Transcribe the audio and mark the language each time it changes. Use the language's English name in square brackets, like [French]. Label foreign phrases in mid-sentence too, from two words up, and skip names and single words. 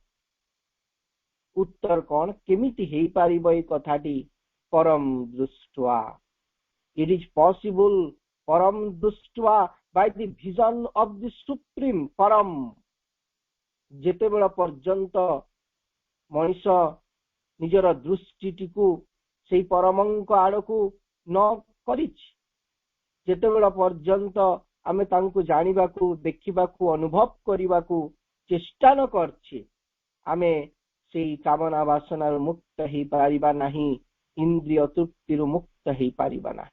[Odia] ଉତ୍ତର କଣ? କେମିତି ହେଇପାରିବ ଏଇ କଥାଟି? ପରମ ଦୃଷ୍ଟ୍ୱା, [English] it is possible [Odia] ପରମ ଦୃଷ୍ଟ୍ୱା [English] by the vision of the supreme param। [Odia] ଯେତେବେଳେ ପର୍ଯ୍ୟନ୍ତ ମଣିଷ ନିଜର ଦୃଷ୍ଟିଟିକୁ ସେଇ ପରମଙ୍କ ଆଡକୁ ନ କରିଛି, ଯେତେବେଳେ ପର୍ଯ୍ୟନ୍ତ ଆମେ ତାଙ୍କୁ ଜାଣିବାକୁ, ଦେଖିବାକୁ, ଅନୁଭବ କରିବାକୁ ଚେଷ୍ଟା ନ କରିଛେ, ଆମେ ସେଇ କାମନା ବାସନାରୁ ମୁକ୍ତ ହେଇପାରିବା ନାହିଁ, ଇନ୍ଦ୍ରିୟ ତୃପ୍ତିରୁ ମୁକ୍ତ ହେଇପାରିବା ନାହିଁ।